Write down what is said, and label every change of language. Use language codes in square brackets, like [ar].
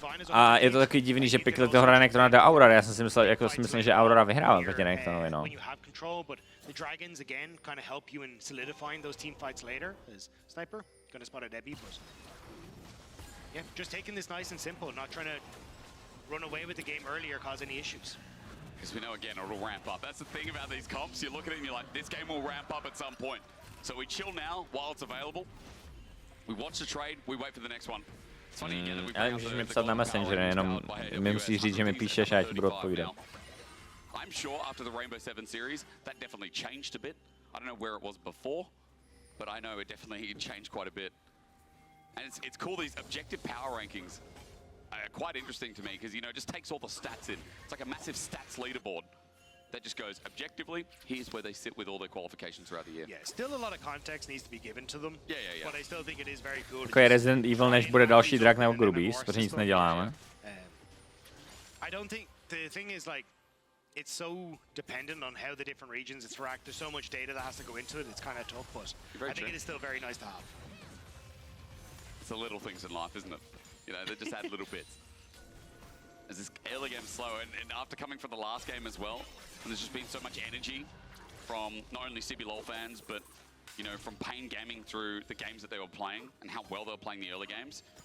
[cs] A je to takový divný, že pikli toho Renektrona do Aurora. Já jsem si myslel, jako si myslím, že Aurora vyhrává proti Renektronovi, no. [en] The dragons again kind of help you in solidifying those team fights later. As Sniper gonna spot a Debbie, but yeah, just taking this nice and simple, not trying to run away with the game early or cause any issues. Because we know again it'll ramp up. That's the thing about these comps. You look at it and you're like, this game will ramp up at some point. So we chill now while it's available. We watch the trade. We wait for the next one. It's funny again that we. [cs] Ale můžeš mi psat na Messenger, jenom mi musíš říct, že mi píšeš a já ti budu odpovídat. [en] I'm sure after the Rainbow Seven series, that definitely changed a bit. I don't know where it was before, but I know it definitely changed quite a bit. And it's cool, these objective power rankings. Quite interesting to me because, you know, it just takes all the stats in. It's like a massive stats leaderboard that just goes objectively, here's where they sit with all their qualifications throughout the year. Yeah, still a lot of context needs to be given to them. Yeah. But I still think it is very cool. [cs] Jako je Resident Evil, než bude další drak nebo Grubis, protože nic neděláme. [en] I don't think, the thing is like, it's so dependent on how the different regions interact. There's so much data that has to go into it, it's kind of tough, but I think it is still very nice to have. It's the little things in life, isn't it? You know, they just add little bits. As this early game slow, and after coming from the last game as well, and there's just been so much energy from not only CBLOL fans, but, you know, from Pain Gaming through the games that they were playing and how well they were playing the early games.